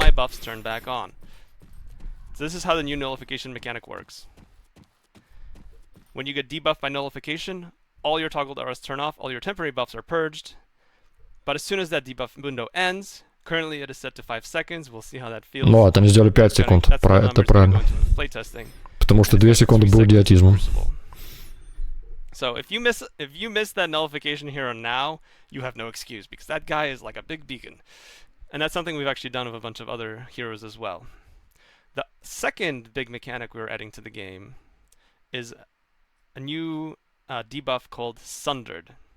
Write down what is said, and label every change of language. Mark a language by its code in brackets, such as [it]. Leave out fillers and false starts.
[en] All my buffs turn back on. So this is how the new nullification mechanic works. When you get debuffed by nullification, all your toggled auras turn off, all your temporary buffs are purged. But as soon as that debuff window ends, Currently it is set to 5 seconds. We'll see how that feels. [ru] Ну, это они сделали 5 секунд. Это правильно. Потому что 2 секунды был идиотизмом. [en] So if you miss that nullification here on now, you have no excuse, because that guy is like a big beacon. And that's something we've actually done with a bunch of other heroes as well. The second big mechanic we're adding to the game is a new debuff called Sundered.